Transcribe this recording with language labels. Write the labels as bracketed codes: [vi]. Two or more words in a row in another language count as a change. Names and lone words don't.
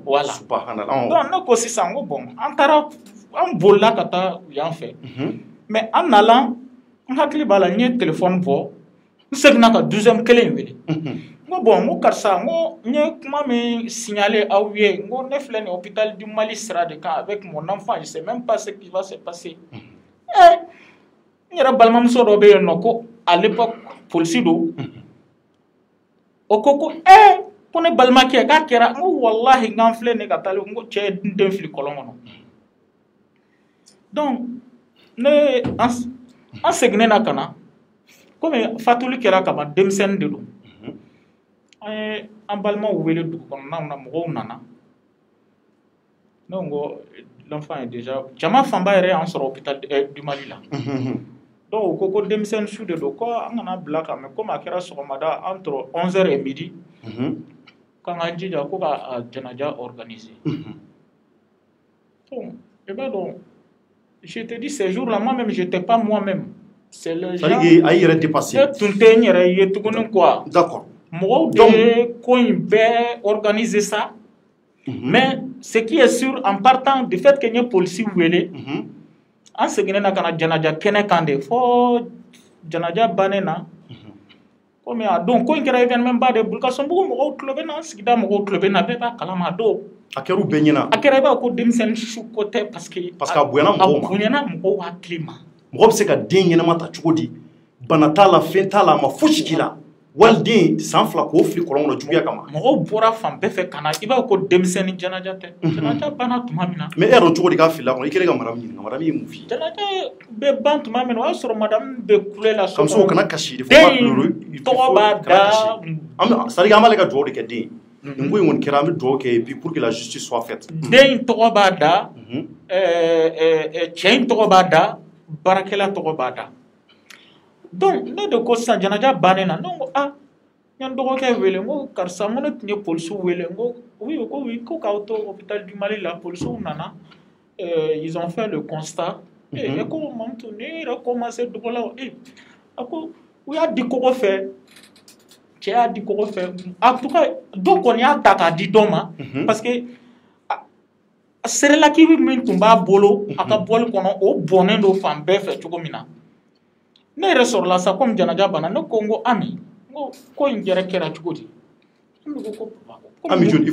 [bm] voilà donc ne ko sisan n ko bon an bolila ka taa yan fɛ mais an nana n hakili b'a la n ye téléphone bɔ n seginna ka 12e kelen wele n ko bon n ko karisa n ko n ye kuma min signalé aw ye n ko ne filɛ nin hôpital du Mali sira de kan [fr] avec mon enfant je sais même pas ce qui va se passer [bm] n yɛrɛ balimamuso dɔ bɛ yen nɔ ko [fr] à l'époque [bm] polisi don o ko ko ne balimakɛ k'a kɛra n ko wallahi n k'an filɛ ne ka taali n ko cɛ ye n den fili kɔlɔn kɔnɔ donc an seginnen na ka na komi fatuli kɛra ka ban denmisɛnnin de don an ye an balimaw wele dugu kɔnɔnaw na mɔgɔw nana ne ko [fr] l'enfant est déjà [bm] jama fanba yɛrɛ y'an sɔrɔ hôpital du Mali la donc ko denmisɛnnin su de don ko an kana bila ka mɛn komi a kɛra sɔgɔmada [fr] entre 11h et midi [bm] k'an ka jija ko ka janaja organiser donc i b'a dɔn [fr] je te dis ces jours là moi-même j'étais pas moi-même c'est le genre [bm] a yɛrɛ dépassé ne tun tɛ n yɛrɛ ye tuguni quoi [fr] d'accord [bm] mɔgɔw de ye ko in bɛɛ organiser [fr] ça mais ce qui est sûr en partant du fait que [bm] n ye polisi wele an seginnen na ka na janaja kɛnɛ kan de fo janaja bannen na komi a don ko in kɛra événement ba de bolo ka sɔn bugu mɔgɔw tulo bɛ na an sigida mɔgɔw tulo bɛ na bɛɛ b'a kalama a don a kɛra u bɛɛ ɲɛna a kɛra i b'a ko denmisɛnnin su ko tɛ parce que a bonyana mɔgɔw hakili ma mɔgɔ bɛ se ka den ɲɛnama ta cogo di bana t'a la fɛn t'a la a ma fosi k'i la waliden san 2 k'o fili kɔlɔn kɔnɔ juguya kama mɔgɔw bɔra fan bɛɛ fɛ ka na i b'a ko denmisɛnnin janaja tɛ janaja banna tuma min na mais e yɛrɛ dɔn cogo di k'a filila kɔnɔ i kɛlen ka madame ɲininka madame ye mun f'i ye janaja bɛ ban tuma min na o y'a sɔrɔ madame bɛ kule la so kɔnɔ kana kasi den tɔgɔ b'a da c'est-à-dire an b'ale ka dugawu de kɛ den nin ko in kɔni kɛra an bɛ dugawu kɛ [fr] et puis pour que la justice soit faite [bm] den tɔgɔ b'a da cɛ in tɔgɔ b'a da baarakɛla tɔgɔ b'a da donc ne de ko sisan janaja bannen na ne ko Yan dɔgɔkɛ wele ngo karisa ngo ne tun ye polisiw wele ngo oui ko k'aw to hôpital du Mali la polisiw nana [fr] ils ont fait le constat et [bm] ko mamutu ne yɛrɛ commencé dugu la a ko u y'a di kɔgɔ fɛ cɛ y'a di kɔgɔ fɛ [fr] en tout cas [bm] dɔ kɔni y'a ta k'a di dɔ ma [fr] parce que [bm] serelaki min tun b'a bolo a ka bɔli kɔnɔ o bɔnnen don fan bɛɛ fɛ cogo min na ne yɛrɛ sɔrɔla sa comme janaja banna ne ko n ko Ami ko in yɛrɛ kɛra cogo di Ami joli